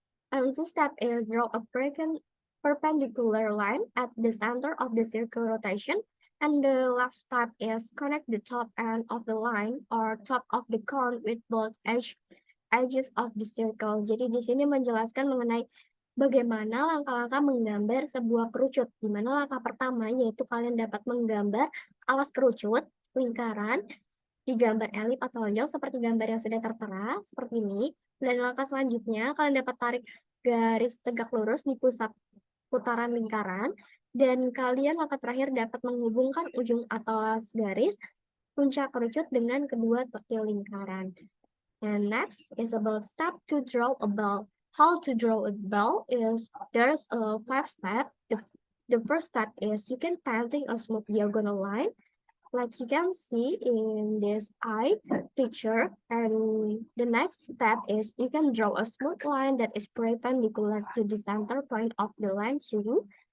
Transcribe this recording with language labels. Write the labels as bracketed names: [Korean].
[English] And the step is draw a perpendicular line at the center of the circle rotation. And the last step is connect the top end of the line or top of the cone with both edges of the circle. [Indonesian] Jadi di sini menjelaskan mengenai bagaimana langkah-langkah menggambar sebuah kerucut. Di mana langkah pertama yaitu kalian dapat menggambar alas kerucut, lingkaran, digambar elip atau lonjong seperti gambar yang sudah tertera, seperti ini. Dan langkah selanjutnya, kalian dapat tarik garis tegak lurus di pusat putaran lingkaran. Dan kalian langkah terakhir dapat menghubungkan ujung atas garis puncak kerucut dengan kedua tepi lingkaran. [English] And next is about step to draw a ball. How to draw a ball is there's a 5 step. The first step is you can painting a smooth diagonal line, like you can see in this eye picture. And the next step is you can draw a smooth line that is perpendicular to the center point of the line too.